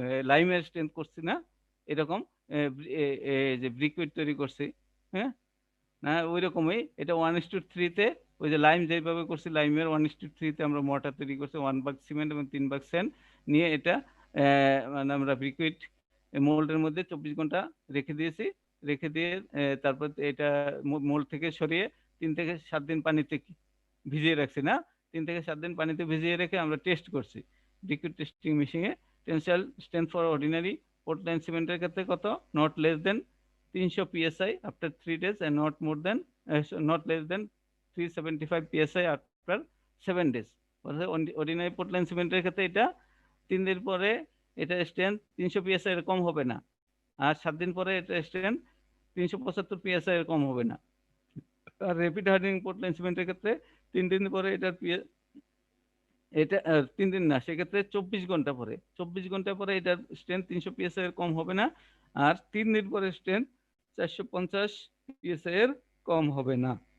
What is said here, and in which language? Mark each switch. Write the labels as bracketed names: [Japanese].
[Bangla] লাইমের strength করছি না, এরকম যে ব্রিকুইড তৈরি করছি, হ্যাঁ না ওই রকমই এটা 1:3-তে ওই যে লাইম যেভাবে করছি লাইমের 1:3-তে আমরা মর্টার তৈরি করছি, 1 ভাগ সিমেন্ট এবং 3 ভাগ স্যান্ড নিয়ে এটা মানে আমরা ব্রিকুইড মোল্ডের মধ্যে 24 ঘন্টা রেখে দিয়েছি। রেখে দিয়ে তারপর এটা মোল্ড থেকে সরিয়ে 3 থেকে 7 দিন পানিতে ভিজিয়ে রাখছি না, 3 থেকে 7 দিন পানিতে ভিজিয়ে রেখে আমরা টেস্ট করছি লিকুইড টেস্টিং মেশিনে। Tensile strength for ordinary Portland সিমেন্টের ক্ষেত্রে কত? [English] Not less than 300 psi after 3 days and not more than not less than 375 psi after 7 days। [Bangla] Ordinary Portland সিমেন্টের ক্ষেত্রে এটা 3 দিন পরে এটা স্ট্রেংথ 300 psi এর কম হবে না, আর 7 দিন পরে এটা স্ট্রেংথ 375 psi এর কম হবে না। আর র্যাপিড হার্ডেনিং পোর্টল্যান্ড সিমেন্টের ক্ষেত্রে 3 দিন পরে এটা 3 দিন না, সেক্ষেত্রে 24 ঘন্টা পরে, 24 ঘন্টা পরে এটার স্ট্রেংথ 300 psi এর কম হবে না, আর 3 দিন পরে স্ট্রেংথ 450 psi এর কম হবে না।